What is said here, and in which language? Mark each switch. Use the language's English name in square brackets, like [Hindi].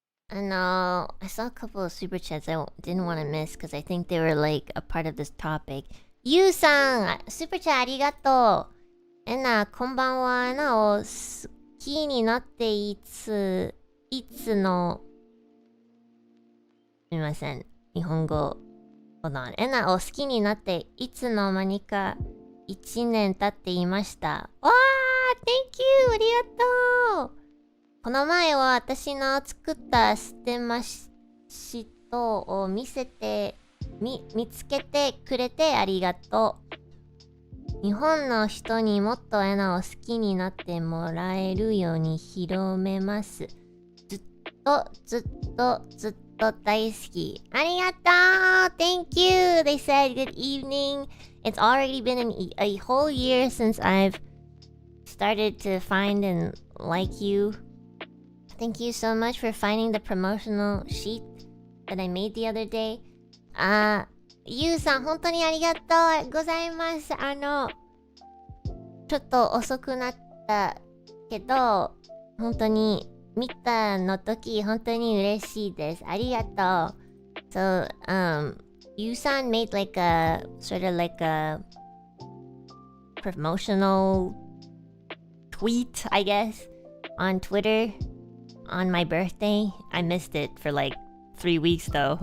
[English] I know, I saw a couple of super chats I didn't want to miss because I think they were like a part of this topic. [Japanese] Yu-san, super chat ありがとう。えな、こんばんは。えなを好きになっていつの、すみません。日本語。 [English] Hold on. [Japanese] えなを好きになっていつの間にか1年経っていました。 [English] わー Thank you! [Japanese] ありがとうこの前は私の作ったステマシートを見つけてくれてありがとう。日本の人にもっとエナを好きになってもらえるように広めます。ずっと大好き。ありがとう [English] Thank you! They said good evening. It's already been a whole year since I've started to find and like you. Thank you so much for finding the promotional sheet that I made the other day. [Japanese] ゆうさん、本当にありがとうございます。ちょっと遅くなったけど、本当に見たの時、本当に嬉しいです。ありがとう。 [English] So, Yu-san made like a, sort of like a promotional tweet, I guess, on Twitter. On my birthday. I missed it for like 3 weeks though.